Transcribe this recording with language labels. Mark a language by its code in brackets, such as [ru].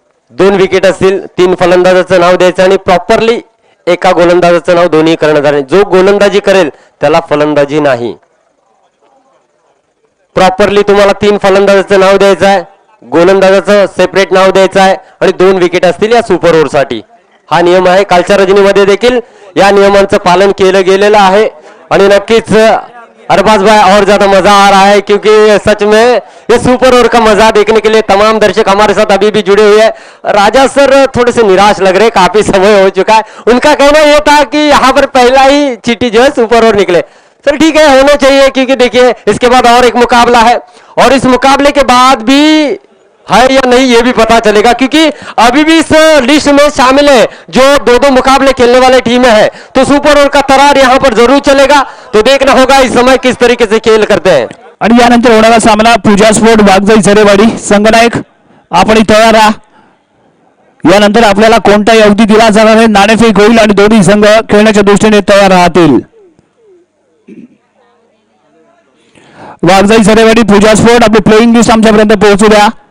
[mr] 2 wicket असतील. 3 फलंदाजाचं नाव द्यायचं आणि प्रॉपरली एका गोलंदाजाचं नाव दोन्ही कर्णधार. जो गोलंदाजी करेल त्याला फलंदाजी नाही. प्रॉपरली तुम्हाला 3 फलंदाजाचं नाव द्यायचं आहे. गोलंदाजाचं सेपरेट नाव द्यायचं आहे आणि 2 विकेट असतील या सुपर ओव्हर साठी. हा नियम आहे. कालच्या रजनीमध्ये देखील या नियमांचं पालन केलं गेलेलं आहे आणि नक्कीच अरबाज भाई [hi] और ज्यादा मजा आ रहा है क्योंकि सच में ये सुपर ओवर का मजा देखने के लिए तमाम दर्शक हमारे साथ अभी भी जुड़े हुए हैं. राजा सर थोड़े से निराश लग रहे. काफी समय हो चुका है. उनका कहना ये था कि यहाँ पर पहला ही चीटी जो है सुपर ओवर निकले. सर ठीक है होना चाहिए क्योंकि देखिए इसके बाद और एक मुकाबला है और इस मुकाबले के बाद भी है या नहीं ये भी पता चलेगा क्योंकि अभी भी इस लिस्ट में शामिल है जो 2-2 मुकाबले खेलने वाले टीमें हैं. तो सुपर ओवर का तरार यहाँ पर जरूर चलेगा. तो देखना होगा इस समय किस तरीके से खेल करते हैं. [mr] आणि यानंतर होणारा सामना पूजा स्पोर्ट वाघजाई झरेवाडी. संघनायक आपण तयार राहा. यानंतर आपल्याला कोणताही अवधी दिला जाणार नाही. नाणेफेक होईल आणि दोन्ही संघ खेळण्याच्या दृष्टीने तयार राहतील. वाघजाई झरेवाडी पूजा स्पोर्ट आपली प्लेइंग लिस्ट आमच्यापर्यंत पोहोचू द्या.